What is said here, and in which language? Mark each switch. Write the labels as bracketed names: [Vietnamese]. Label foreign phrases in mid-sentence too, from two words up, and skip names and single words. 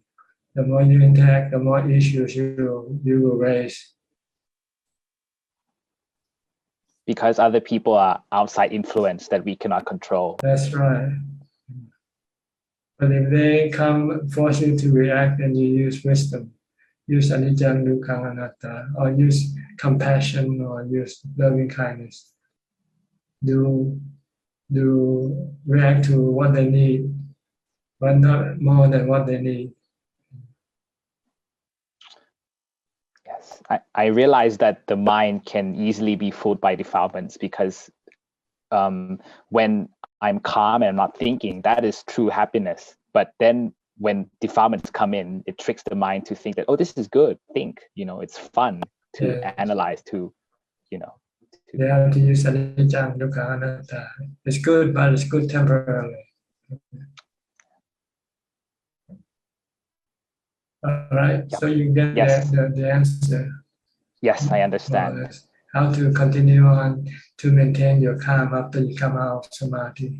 [English] The more you interact, the more issues you will raise. because other people are outside influence that we cannot control. That's right. But if they come force you to react, then you use wisdom. Use [Pali] anicca, dukkha, anatta, [English] or use compassion, or use loving kindness. Do react to what they need, but not more than what they need. Yes, I realize that the mind can easily be fooled by defilements because when I'm calm and I'm not thinking, that is true happiness. But then when defilements come in, it tricks the mind to think that, oh, this is good, think, it's fun to analyze, to. They have to use [Pali] anicca, dukkha, anatta. [English] It's good, but it's good temporarily. All right, so you get the answer. Yes, I understand. How to continue on to maintain your calm after you come out of samadhi.